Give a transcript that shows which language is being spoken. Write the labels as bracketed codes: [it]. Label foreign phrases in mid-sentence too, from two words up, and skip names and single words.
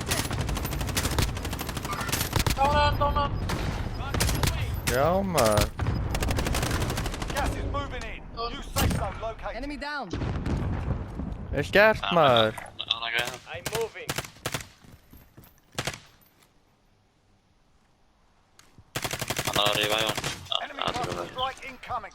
[is] Dána. Já, maður. [en] Gas is moving in. New safe zone located. Enemy down. [is] Vel gert maður. [en] I'm moving. [is] Hann er að rífa í hann. [en] Enemy cluster strike incoming.